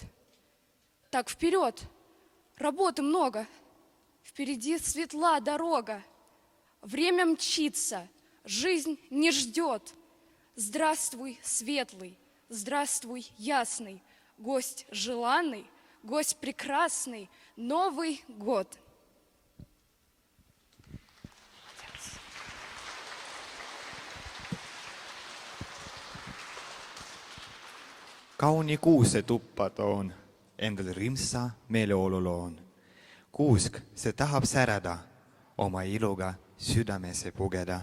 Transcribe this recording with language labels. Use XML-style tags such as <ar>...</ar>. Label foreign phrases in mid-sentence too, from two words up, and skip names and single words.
<ru>Так вперед, работы много, впереди светла дорога. Время мчится, жизнь не ждет. Здравствуй, светлый, здравствуй, ясный, гость желанный, гость прекрасный, Новый год.</ru> <et>Kauni kuuse tuppa toon, endal rõõmsa meeleolu loon. Kuusk, see tahab särada, oma iluga südamesse pugeda.</et>